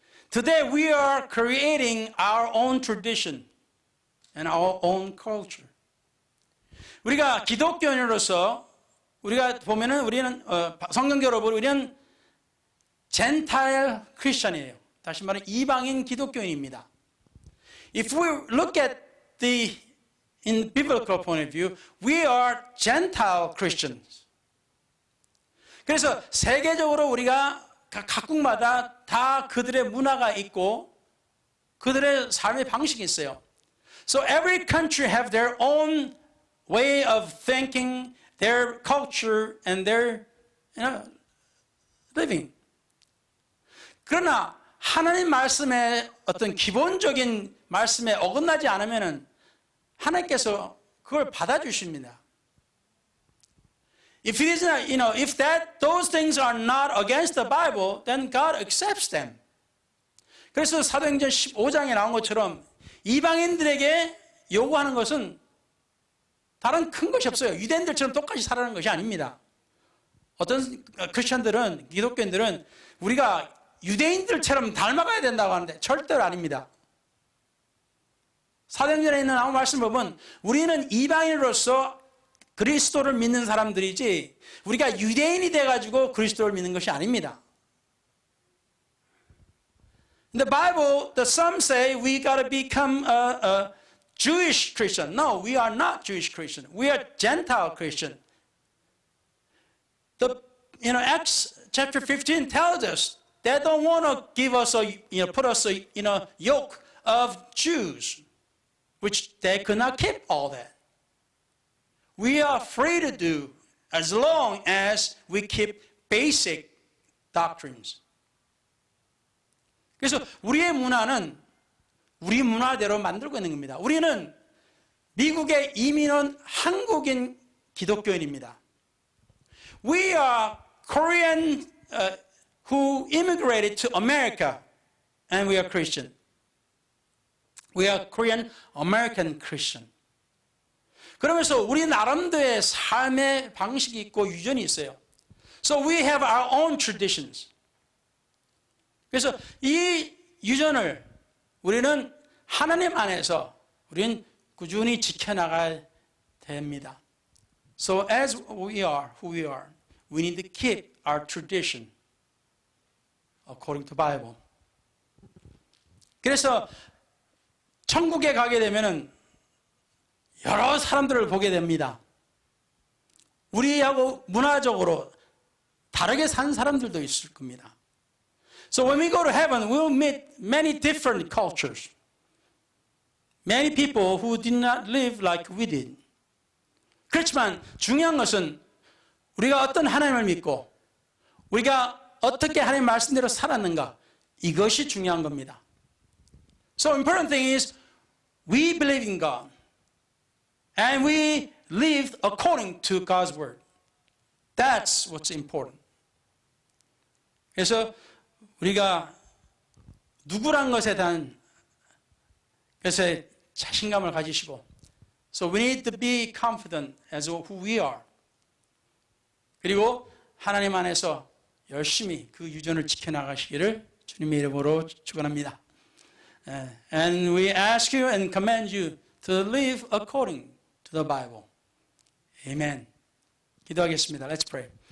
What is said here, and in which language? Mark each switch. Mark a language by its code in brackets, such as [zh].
[en] Today we are creating our own tradition and our own culture. [ko] 우리가 기독교인으로서 우리가 보면은 우리는 성경적으로 보면 우리는 젠타일 크리스천이에요. 다시 말해 이방인 기독교인입니다. [en] If we look at in biblical point of view, we are Gentile Christians. [ko] 그래서 세계적으로 우리가 각국마다 다 그들의 문화가 있고 그들의 삶의 방식이 있어요. [en] So every country have their own way of thinking, their culture, and their living. [ko] 그러나 하나님 말씀의 어떤 기본적인 말씀에 어긋나지 않으면은 하나님께서 그걸 받아주십니다. [en] If it is not, if those things are not against the Bible, then God accepts them. [ko] 그래서 사도행전 15장에 나온 것처럼 이방인들에게 요구하는 것은 다른 큰 것이 없어요. 유대인들처럼 똑같이 살아가는 것이 아닙니다. 어떤 크리스천들은, 기독교인들은 우리가 유대인들처럼 닮아가야 된다고 하는데 절대로 아닙니다. 사도행전에 있는 아무 말씀 보면 우리는 이방인으로서 그리스도를 믿는 사람들이지 우리가 유대인이 돼가지고 그리스도를 믿는 것이 아닙니다. [en] In the Bible, some say we got to become a Jewish Christian. No, we are not Jewish Christian. We are Gentile Christian. Acts chapter 15 tells us they don't want to give us put us in a yoke of Jews, which they could not keep all that. We are free to do as long as we keep basic doctrines. [ko] 그래서 우리의 문화는 우리 문화대로 만들고 있는 겁니다. 우리는 미국에 이민 온 한국인 기독교인입니다. [en] We are Korean who immigrated to America and we are Christian. We are Korean American Christian. [ko] 그러면서 우리 나름대로의 삶의 방식이 있고 유전이 있어요. [en] So we have our own traditions. [ko] 그래서 이 유전을 우리는 하나님 안에서 우리는 꾸준히 지켜나가야 됩니다. [en] So as we are who we are, we need to keep our tradition according to Bible. [ko] 그래서 천국에 가게 되면은 여러 사람들을 보게 됩니다. 우리하고 문화적으로 다르게 산 사람들도 있을 겁니다. [en] So when we go to heaven, we will meet many different cultures. Many people who did not live like we did. [ko] 그렇지만 중요한 것은 우리가 어떤 하나님을 믿고 우리가 어떻게 하나님 말씀대로 살았는가 이것이 중요한 겁니다. [en] So important thing is we believe in God. And we lived according to God's word. That's what's important. [ko] 그래서 우리가 누구란 것에 대한 것에 자신감을 가지시고 [en] So we need to be confident as who we are. [ko] 그리고 하나님 안에서 열심히 그 유전을 지켜나가시기를 주님의 이름으로 축원합니다. [en] And we ask you and command you to live according to the Bible. Amen. [ko] 기도하겠습니다. [en] Let's pray.